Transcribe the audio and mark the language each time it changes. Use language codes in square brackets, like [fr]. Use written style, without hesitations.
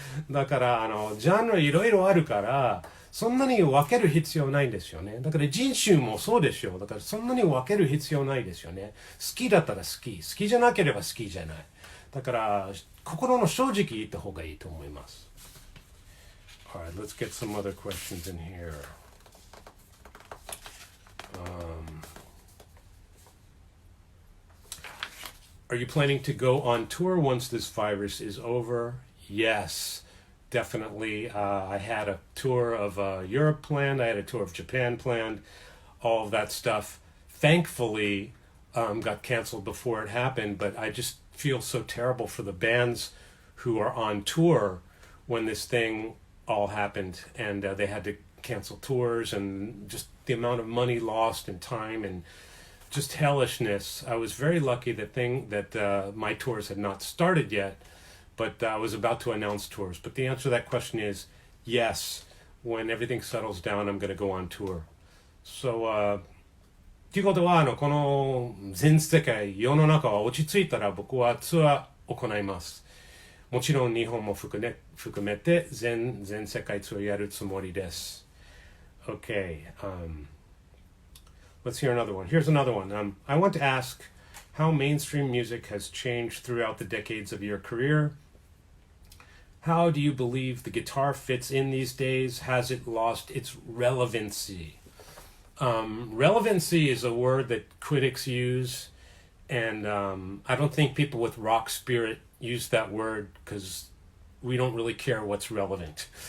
[ja] だからジャンルいろいろあるから、そんなに分ける必要ないんですよね。だから人種もそうでしょう。だからそんなに分ける必要ないですよね。好きだったら好き。好きじゃなければ好きじゃない。だから心の正直言った方がいいと思います。 [en] Alright, let's get some other questions in here. Are you planning to go on tour once this virus is over? Yes, definitely. I had a tour of Europe planned. I had a tour of Japan planned. All of that stuff, thankfully, got canceled before it happened. But I just feel so terrible for the bands who are on tour when this thing all happened. And they had to cancel tours, and just the amount of money lost and time and just hellishness. I was very lucky that my tours had not started yet, but I was about to announce tours. But the answer to that question is yes. When everything settles down, I'm going to go on tour. [ja] So, ということはこの全世界世の中は落ち着いたら僕はツアーを行います。もちろん日本も含めて全世界ツアーやるつもりです。 [en] Okay. Let's hear another one. Here's another one. I want to ask how mainstream music has changed throughout the decades of your career. How do you believe the guitar fits in these days? Has it lost its relevancy? Relevancy is a word that critics use, and I don't think people with rock spirit use that word because we don't really care what's relevant.